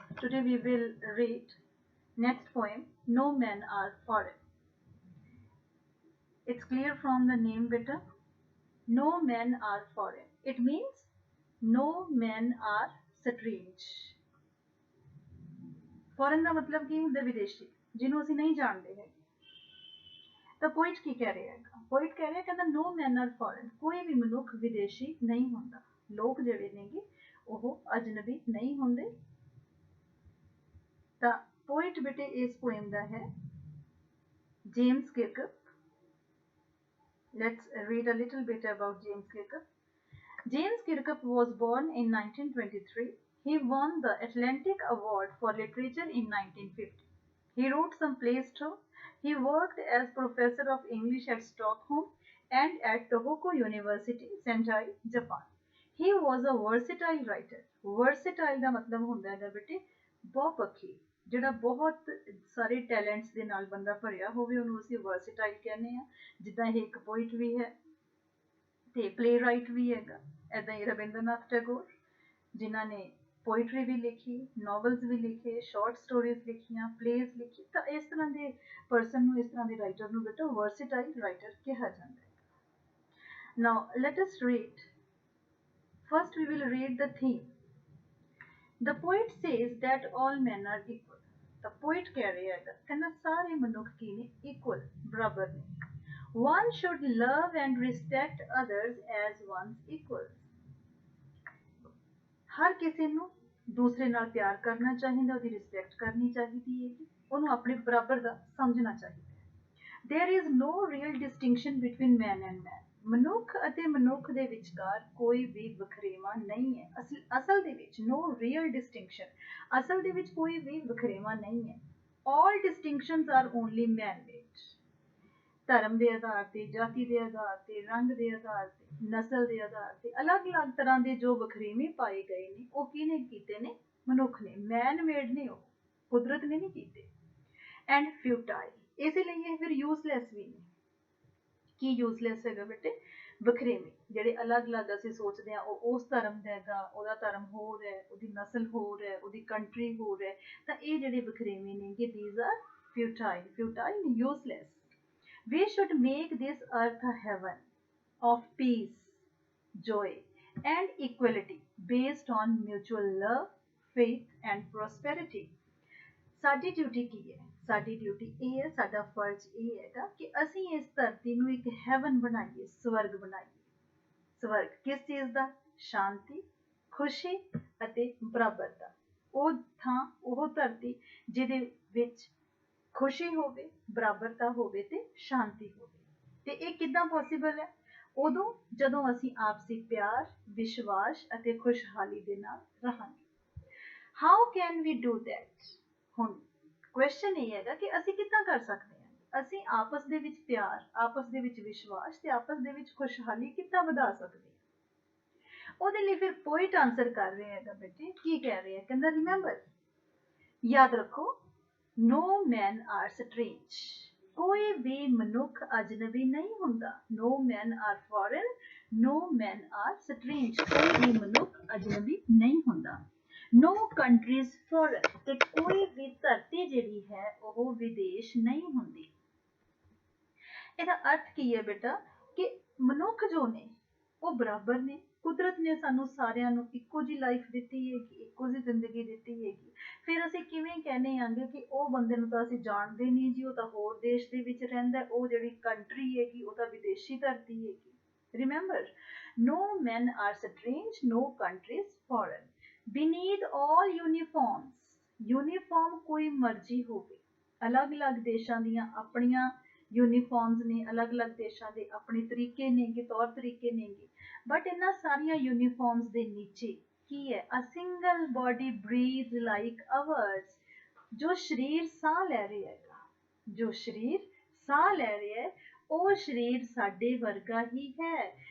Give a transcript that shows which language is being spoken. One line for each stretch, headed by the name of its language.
English: Today we will read next poem, No Men Are Foreign. It's clear from the name, beta. No men are foreign. It means no men are strange.
Punjabi: Foreign ਦਾ ਮਤਲਬ ਕੀ ਹੁੰਦਾ? ਵਿਦੇਸ਼ੀ, ਜਿਹਨੂੰ ਅਸੀਂ ਨਹੀਂ ਜਾਣਦੇ ਹੈਗੇ। ਤਾਂ ਪੋਇਟ ਕੀ ਕਹਿ ਰਿਹਾ ਹੈਗਾ? ਪੋਇਟ ਕਹਿ ਰਿਹਾ ਕਹਿੰਦਾ
English: no men are foreign,
Punjabi: ਕੋਈ ਵੀ ਮਨੁੱਖ ਵਿਦੇਸ਼ੀ ਨਹੀਂ ਹੁੰਦਾ। ਲੋਕ ਜਿਹੜੇ ਨੇਗੇ ਉਹ ਅਜਨਬੀ ਨਹੀਂ ਹੁੰਦੇ। ਤਾਂ ਪੋਇਟ ਬੇਟੇ ਇਸ ਪੋਇਮ ਦਾ ਹੈ James Kirkup.
English: Let's read a little bit about James Kirkup. James Kirkup was born in 1923. He won the Atlantic Award for Literature in 1950. He wrote some plays too. He worked as professor of English at Stockholm and at Tohoku University, Sendai, Japan. He was a versatile writer.
Punjabi: Versatile ਦਾ ਮਤਲਬ ਹੁੰਦਾ ਹੈ ਬੇਟੇ ਬਹੁਪੱਖੀ, ਜਿਹੜਾ ਬਹੁਤ ਸਾਰੇ talents ਦੇ ਨਾਲ ਬੰਦਾ ਭਰਿਆ ਹੋਵੇ ਉਹਨੂੰ ਅਸੀਂ ਵਰਸਟਾਈਲ ਕਹਿੰਦੇ ਆ। ਜਿੱਦਾਂ ਇਹ ਇੱਕ ਪੋਇਟ ਵੀ ਹੈ ਤੇ ਪਲੇ ਰਾਈਟ ਵੀ ਹੈਗਾ, ਐਦਾਂ ਹੀ ਰਵਿੰਦਰਨਾਥ ਟੈਗੋਰ ਜਿਨ੍ਹਾਂ ਨੇ ਪੋਇਟਰੀ ਵੀ ਲਿਖੀ, ਨੋਵਲਸ ਵੀ ਲਿਖੇ, ਸ਼ਾਰਟ ਸਟੋਰੀਜ਼ ਲਿਖੀਆਂ, ਪਲੇਜ਼ ਲਿਖੀ। ਤਾਂ ਇਸ ਤਰ੍ਹਾਂ ਦੇ ਪਰਸਨ ਨੂੰ, ਇਸ ਤਰ੍ਹਾਂ ਦੇ ਰਾਈਟਰ ਨੂੰ ਬੇਟਾ ਵਰਸਟਾਈਲ ਰਾਈਟਰ ਕਿਹਾ ਜਾਂਦਾ ਹੈ।
English: Now let us read. First we will read the theme. The poet says that all men are equal.
Punjabi: The poet ਕਹਿ ਰਿਹਾ ਹੈਗਾ ਕਹਿੰਦਾ ਸਾਰੇ ਮਨੁੱਖ ਕੀ ਨੇ? Equal, ਬਰਾਬਰ ਨੇ।
English: One should love and respect others as one's equals.
Punjabi: ਹਰ ਕਿਸੇ ਨੂੰ ਦੂਸਰੇ ਨਾਲ ਪਿਆਰ ਕਰਨਾ ਚਾਹੀਦਾ, ਉਹਦੀ ਰਿਸਪੈਕਟ ਕਰਨੀ ਚਾਹੀਦੀ ਹੈ, ਉਹਨੂੰ ਆਪਣੇ ਬਰਾਬਰ ਦਾ ਸਮਝਣਾ ਚਾਹੀਦਾ ਹੈ।
English: There is no real distinction between man and man.
Punjabi: ਮਨੁੱਖ ਅਤੇ ਮਨੁੱਖ ਦੇ ਵਿਚਕਾਰ ਕੋਈ ਵੀ ਵਖਰੇਵਾਂ ਨਹੀਂ ਹੈ। ਅਸਲ ਦੇ ਵਿੱਚ
English: no real distinction,
Punjabi: ਅਸਲ ਦੇ ਵਿੱਚ ਕੋਈ ਵੀ ਵਖਰੇਵਾਂ ਨਹੀਂ ਹੈ।
English: All distinctions are only man-made.
Punjabi: ਧਰਮ ਦੇ ਆਧਾਰ ਤੇ, ਜਾਤੀ ਦੇ ਆਧਾਰ ਤੇ, ਰੰਗ ਦੇ ਆਧਾਰ ਤੇ, ਨਸਲ ਦੇ ਆਧਾਰ ਤੇ ਅਲੱਗ-ਅਲੱਗ ਤਰ੍ਹਾਂ ਦੇ ਜੋ ਵਖਰੇਵੇਂ ਪਾਏ ਗਏ ਨੇ ਉਹ ਕਿਹਨੇ ਕੀਤੇ ਨੇ? ਮਨੁੱਖ ਨੇ। ਮੈਨ ਮੇਡ ਨੇ, ਉਹ ਕੁਦਰਤ ਨੇ ਨਹੀਂ ਕੀਤੇ। ਐਂਡ ਫਿਊਟਾਈਲ, ਇਸੇ ਲਈ ਇਹ ਫਿਰ ਯੂਜ਼ਲੈਸ ਵੀ ਨੇ। ਕੀ ਯੂਜ਼ਲੈਸ ਹੈਗਾ ਬੇਟੇ? ਵਖਰੇਵੇਂ ਜਿਹੜੇ ਅਲੱਗ-ਅਲੱਗ ਅਸੀਂ ਸੋਚਦੇ ਹਾਂ ਉਹ ਉਸ ਧਰਮ ਦਾ ਹੈਗਾ, ਉਹਦਾ ਧਰਮ ਹੋਰ ਹੈ, ਉਹਦੀ ਨਸਲ ਹੋਰ ਹੈ, ਉਹਦੀ ਕੰਟਰੀ ਹੋਰ ਹੈ। ਤਾਂ ਇਹ ਜਿਹੜੇ ਵਖਰੇਵੇਂ ਨੇਗੇ
English: these are futile, useless. We should make this earth a heaven of peace, joy and equality based on mutual love, faith and prosperity.
Punjabi: ਸਾਡੀ ਡਿਊਟੀ ਕੀ ਹੈ? ਸਾਡੀ ਡਿਊਟੀ ਇਹ ਹੈ, ਸਾਡਾ ਫਰਜ਼ ਇਹ ਹੈਗਾ ਕਿ ਅਸੀਂ ਇਸ ਧਰਤੀ ਨੂੰ ਇੱਕ ਹੈਵਨ ਬਣਾਈਏ, ਸਵਰਗ ਬਣਾਈਏ। ਸਵਰਗ ਕਿਸ ਚੀਜ਼ ਦਾ? ਸ਼ਾਂਤੀ, ਖੁਸ਼ੀ ਅਤੇ ਬਰਾਬਰਤਾ। ਉਹ ਥਾਂ, ਉਹ ਧਰਤੀ ਜਿਹਦੇ ਵਿੱਚ ਖੁਸ਼ੀ ਹੋਵੇ, ਬਰਾਬਰਤਾ ਹੋਵੇ ਤੇ ਸ਼ਾਂਤੀ ਹੋਵੇ। ਤੇ ਇਹ ਕਿੱਦਾਂ ਪੋਸੀਬਲ ਹੈ? ਉਦੋਂ ਜਦੋਂ ਅਸੀਂ ਆਪਸੀ ਪਿਆਰ, ਵਿਸ਼ਵਾਸ ਅਤੇ ਖੁਸ਼ਹਾਲੀ ਦੇ ਨਾਲ ਰਹਾਂਗੇ।
English: How can we do that?
Punjabi: ਹੁਣ ਕੁਐਸਚਨ ਇਹ ਹੈਗਾ ਕਿ ਅਸੀਂ ਕਿੱਦਾਂ ਕਰ ਸਕਦੇ ਹਾਂ? ਅਸੀਂ ਆਪਸ ਦੇ ਵਿੱਚ ਪਿਆਰ, ਆਪਸ ਦੇ ਵਿੱਚ ਵਿਸ਼ਵਾਸ ਤੇ ਆਪਸ ਦੇ ਵਿੱਚ ਖੁਸ਼ਹਾਲੀ ਕਿੱਦਾਂ ਵਧਾ ਸਕਦੇ ਹਾਂ? ਉਹਦੇ ਲਈ ਫਿਰ ਪੋਇਟ ਆਨਸਰ ਕਰ ਰਿਹਾ ਹੈਗਾ ਬੇਟੇ। ਕੀ ਕਹਿ ਰਿਹਾ? ਕਹਿੰਦਾ ਰਿਮੈਂਬਰ, ਯਾਦ ਰੱਖੋ,
English: no men are strange.
Punjabi: ਕੋਈ ਵੀ ਮਨੁੱਖ ਅਜਨਬੀ ਨਹੀਂ ਹੁੰਦਾ।
English: No men are foreign, no men are strange.
Punjabi: ਕੋਈ ਵੀ ਮਨੁੱਖ ਅਜਨਬੀ ਨਹੀਂ ਹੁੰਦਾ।
English: No country is foreign.
Punjabi: ਤੇ ਕੋਈ ਵੀ ਧਰਤੀ ਜਿਹੜੀ ਹੈ ਉਹ ਵਿਦੇਸ਼ ਨਹੀਂ ਹੁੰਦੀ। ਇਹਦਾ ਅਰਥ ਕੀ ਹੈ ਬੇਟਾ? ਕਿ ਮਨੁੱਖ ਜੋ ਨੇ ਉਹ ਬਰਾਬਰ ਨੇ। ਕੁਦਰਤ ਨੇ ਸਾਨੂੰ ਸਾਰਿਆਂ ਨੂੰ ਇੱਕੋ ਜਿਹੀ ਲਾਈਫ ਦਿੱਤੀ ਹੈਗੀ, ਇੱਕੋ ਜਿਹੀ ਜ਼ਿੰਦਗੀ ਦਿੱਤੀ ਹੈਗੀ। ਫਿਰ ਅਸੀਂ ਕਿਵੇਂ ਕਹਿੰਦੇ ਆਂਗੇ ਕਿ ਉਹ ਬੰਦੇ ਨੂੰ ਤਾਂ ਅਸੀਂ ਜਾਣਦੇ ਨਹੀਂ ਜੀ, ਉਹ ਤਾਂ ਹੋਰ ਦੇਸ਼ ਦੇ ਵਿੱਚ ਰਹਿੰਦਾ, ਉਹ ਜਿਹੜੀ ਕੰਟਰੀ ਹੈਗੀ ਉਹ ਤਾਂ ਵਿਦੇਸ਼ੀ ਧਰਤੀ ਹੈਗੀ।
English: Remember, no men are strange, no country is foreign. Beneath all uniforms,
Punjabi: uniform ਕੋਈ ਮਰਜ਼ੀ ਹੋਵੇ, ਅਲੱਗ-ਅਲੱਗ ਦੇਸ਼ਾਂ ਦੀਆਂ ਆਪਣੀਆਂ ਯੂਨੀਫਾਰਮਸ ਨੇ, ਅਲੱਗ-ਅਲੱਗ ਦੇਸ਼ਾਂ ਦੇ ਆਪਣੇ ਤਰੀਕੇ ਨੇਗੇ, ਤੌਰ ਤਰੀਕੇ ਨੇਗੇ। ਬਟ ਇਹਨਾਂ ਸਾਰੀਆਂ ਯੂਨੀਫਾਰਮਸ ਦੇ ਨੀਚੇ ਕੀ ਹੈ?
English: A single body breathe like ours.
Punjabi: ਜੋ ਸਰੀਰ ਸਾਹ ਲੈ ਰਿਹਾ ਹੈਗਾ, ਜੋ ਸਰੀਰ ਸਾਹ ਲੈ ਰਿਹਾ ਹੈ, ਉਹ ਸਰੀਰ ਸਾਡੇ ਵਰਗਾ ਹੀ ਹੈ।